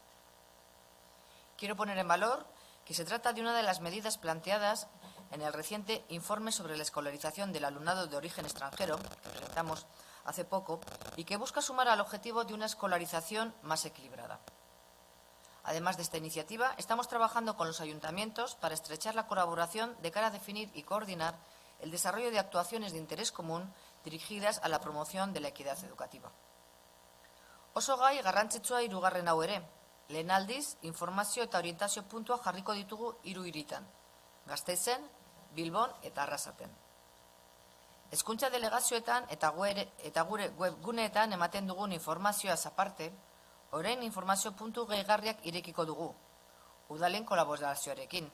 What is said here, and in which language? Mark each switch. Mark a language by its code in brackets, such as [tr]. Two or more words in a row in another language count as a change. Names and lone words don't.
[es] Quiero poner en valor que se trata de una de las medidas planteadas en el reciente informe sobre la escolarización del alumnado de origen extranjero, que presentamos hace poco, y que busca sumar al objetivo de una escolarización más equilibrada. Además de esta iniciativa, estamos trabajando con los ayuntamientos para estrechar la colaboración de cara a definir y coordinar el desarrollo de actuaciones de interés común dirigidas a la promoción de la equidad educativa. [eu] Oso gai garrantzitsua hirugarren hau ere. Lehen aldiz, informazio eta orientazio puntua jarriko ditugu 3 hiritan, Gasteizen, Bilbon eta Arrasaten. Hezkuntza delegazioetan eta gure webguneetan ematen dugun informazioaz aparte, orain informazio puntu gehigarriak irekiko dugu, udalen kolaborazioarekin.